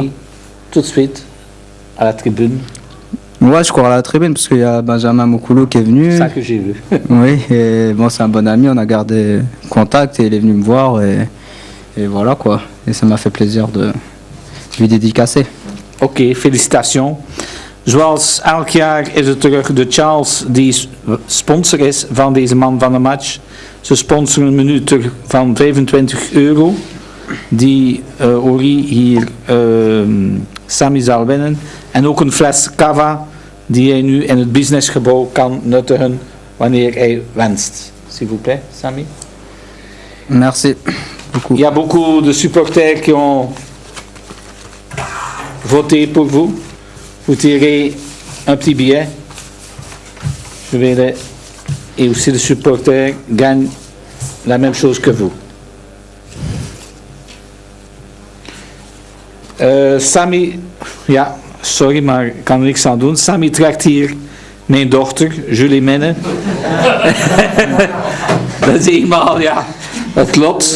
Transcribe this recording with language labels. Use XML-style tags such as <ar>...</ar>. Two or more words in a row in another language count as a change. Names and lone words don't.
<fr>Tout de suite à la tribune. Ouais, je cours à la tribune parce qu'il y a Benjamin Moukoulou qui est venu. C'est ça que j'ai vu. Oui, et bon, c'est un bon ami, on a gardé contact et il est venu me voir et voilà quoi. Et ça m'a fait plaisir de lui dédicacer.</fr> <nl>Oké, felicitations. Zoals elk jaar is het terug de Charles die sponsor is van deze man van de match. Ze sponsoren een minuut van €25 die Ori hier Sami zal winnen. En ook een fles cava die hij nu in het businessgebouw kan nuttigen wanneer hij wenst.</nl> <fr>S'il vous plaît, Sami. Merci beaucoup. Il y a beaucoup de supporters qui ont voté pour vous. Vous tirez un petit billet. Je vais et aussi les supporters gagnent la même chose que vous.</fr> <nl>Sami, ja, sorry, maar ik kan er niks aan doen. Sami trekt hier mijn dochter, Julie Minne. Dat is eenmaal, ja, dat klopt.</nl>